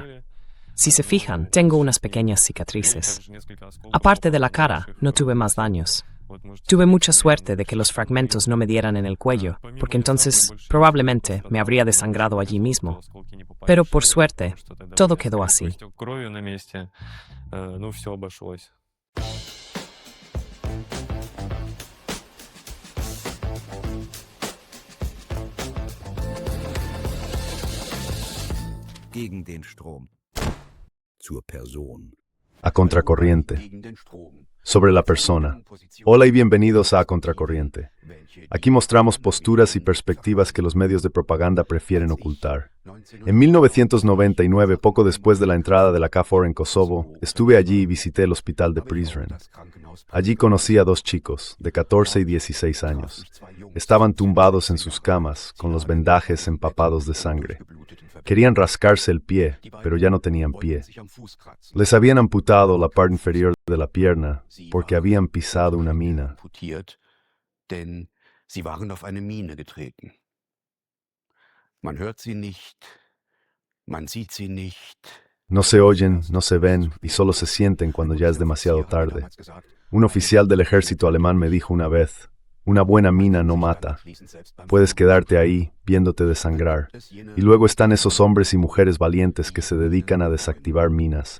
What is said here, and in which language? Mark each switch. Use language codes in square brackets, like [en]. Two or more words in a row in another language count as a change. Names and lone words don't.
[es] Si se fijan, tengo unas pequeñas cicatrices. Aparte de la cara, no tuve más daños. Tuve mucha suerte de que los fragmentos no me dieran en el cuello, porque entonces probablemente me habría desangrado allí mismo. Pero por suerte, todo quedó así. [de] Gegen den Strom. Zur Person. [es] A contracorriente. Sobre la persona. Hola y bienvenidos a Contracorriente. Aquí mostramos posturas y perspectivas que los medios de propaganda prefieren ocultar. En 1999, poco después de la entrada de la KFOR en Kosovo, estuve allí y visité el hospital de Prizren. Allí conocí a dos chicos, de 14 y 16 años. Estaban tumbados en sus camas, con los vendajes empapados de sangre. Querían rascarse el pie, pero ya no tenían pie. Les habían amputado la parte inferior de la pierna porque habían pisado una mina. [de] Denn sie waren auf eine Mine getreten. Man hört sie nicht, man sieht sie nicht. [es] No se oyen, no se ven y solo se sienten cuando ya es demasiado tarde. Un oficial del ejército alemán me dijo una vez: una buena mina no mata. Puedes quedarte ahí, viéndote desangrar. Y luego están esos hombres y mujeres valientes que se dedican a desactivar minas.